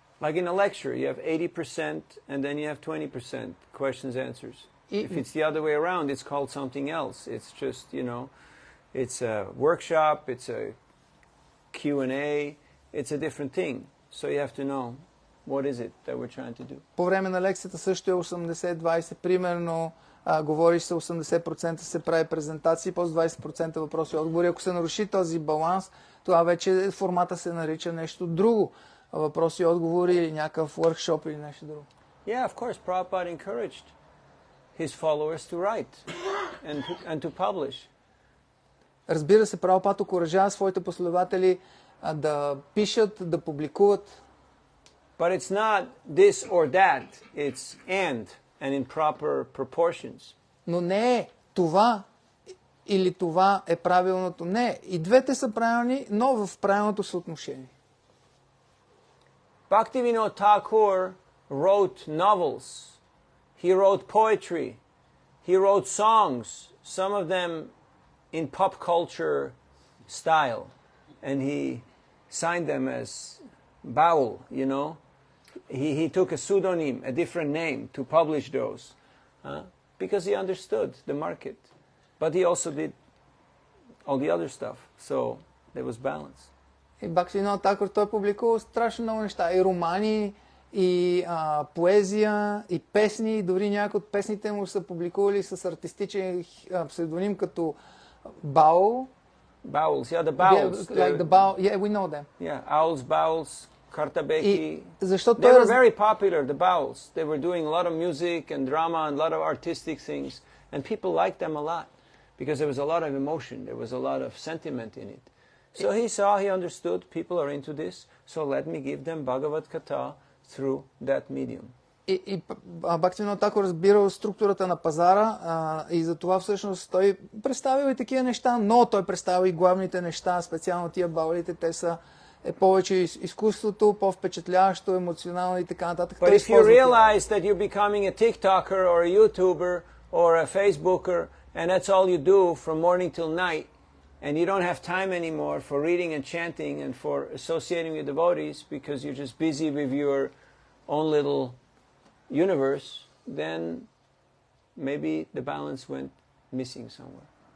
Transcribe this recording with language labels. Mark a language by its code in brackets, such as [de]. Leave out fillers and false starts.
[en] Like in a lecture, you have 80% and then you have 20% questions, answers. If it's the other way around, it's called something else. It's just, you know, it's a workshop, it's a Q&A, it's a different thing. So you have to know what is it that we're trying to do. [bg] По време на лекцията също е 80-20, примерно говориш се 80% се прави презентации, после 20% въпроси и отговори. Ако се наруши този баланс, това вече формата се нарича нещо друго. Въпроси и отговори или някакъв workshop или нещо друго. [en] Yeah, of course, Prabhupada encouraged his followers to write and to publish. [bg] Разбира се, Прабхупад окуражава своите последователи да пишат, да публикуват. [en] But it's not this or that, it's and in proper proportions. [bg] Но не е това или това е правилното. Не, и двете са правилни, но в правилното съотношение. [en] Bhaktivinoda Thakur wrote novels. He wrote poetry. He wrote songs, some of them in pop culture style. And he signed them as Baul, you know. He took a pseudonym, a different name to publish those. Because he understood the market. But he also did all the other stuff. So there was balance. [bg] И Бхактивинода Такур, той публикувал страшно много неща. И романи, и поезия, и песни. Дори някои от песните му са публикували с артистичен псевдоним като Baul. [en] Bowels, yeah, the bowels. Yeah, like the Baul, yeah, we know them. Yeah, owls, bowels, Kartabeki. [bg] Защото [en] They were very popular, the bowels. They were doing a lot of music and drama and a lot of artistic things. And people liked them a lot because there was a lot of emotion. There was a lot of sentiment in it. So he saw, he understood, people are into this. So let me give them Bhagavad Gita through that medium. [bg] И Бхактивинода Такур разбирал структурата на пазара и затова всъщност той представил и такива неща, но той представил и главните неща, специално тия баулите, те са повече изкуството, по-впечатляващо, емоционално и така нататък. [en] But if you realize that you're becoming a TikToker or a YouTuber or a Facebooker and that's all you do from morning till night and you don't have time anymore for reading and chanting and for associating with devotees because you're just busy with your own little universe, then maybe the balance went missing somewhere.